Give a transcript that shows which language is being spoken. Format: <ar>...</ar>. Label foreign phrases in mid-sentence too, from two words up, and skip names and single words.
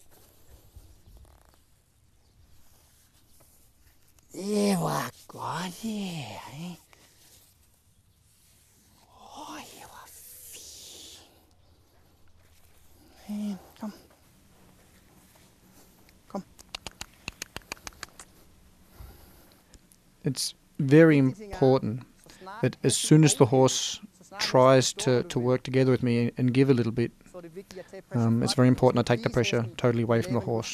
<da>Det var godt. Ja, ikke? Hvor fint. Kom. Kom.</da> <en>It's very important that as soon as the horse tries to work together with me and give a little bit, it's very important I take the pressure totally away from the horse.</en>